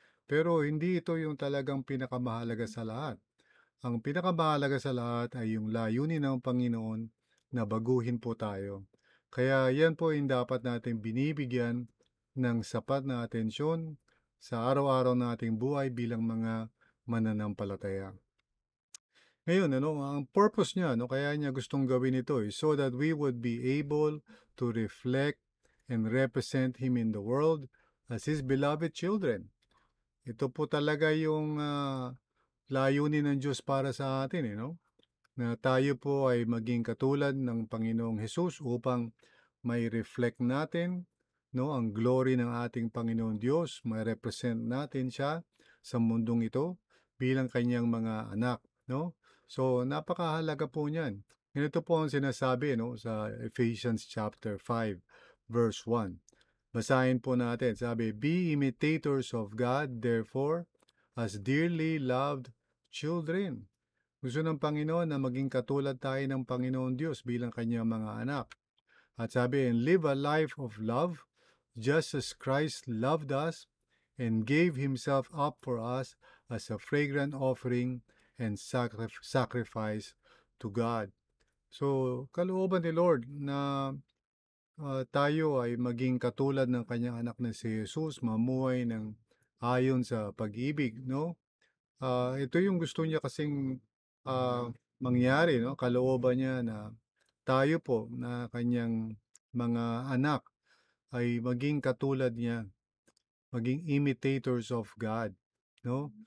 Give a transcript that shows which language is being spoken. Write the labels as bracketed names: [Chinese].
[Filipino] Pero hindi ito yung talagang pinakamahalaga sa lahat. Ang pinakamahalaga sa lahat ay yung layunin ng Panginoon na baguhin po tayo. Kaya yan po yung dapat natin binibigyan ng sapat na atensyon sa araw-araw nating buhay bilang mga mananampalataya. Ngayon ano, ang purpose niya 'no, kaya niya gustong gawin ito, [English] so that we would be able to reflect and represent Him in the world as His beloved children. [Filipino] Ito po talaga yung, layunin ng Diyos para sa atin, eh, 'no, na tayo po ay maging katulad ng Panginoong Hesus upang mai-reflect natin 'no, ang glory ng ating Panginoong Diyos, ma-represent natin siya sa mundong ito bilang kanyang mga anak 'no. So, napakahalaga po niyan. Ganito po ang sinasabi 'no, sa Ephesians chapter 5 verse 1. Basahin po natin, sabi, [English] "Be imitators of God, therefore, as dearly loved children." [Filipino] Gusto ng Panginoon na maging katulad tayo ng Panginoon Diyos bilang kanyang mga anak. At sabi, [English] "And live a life of love, just as Christ loved us and gave Himself up for us as a fragrant offering and sacrifice to God." [Filipino] So, kalooban ni Lord na tayo ay maging katulad ng kanyang anak na si Jesus, mamuhay ng ayon sa pag-ibig, no? Ito yung gusto niya kasing mangyari, no? Kalooban niya na tayo po na kanyang mga anak ay maging katulad niya, maging [English] imitators of God, [Filipino] no?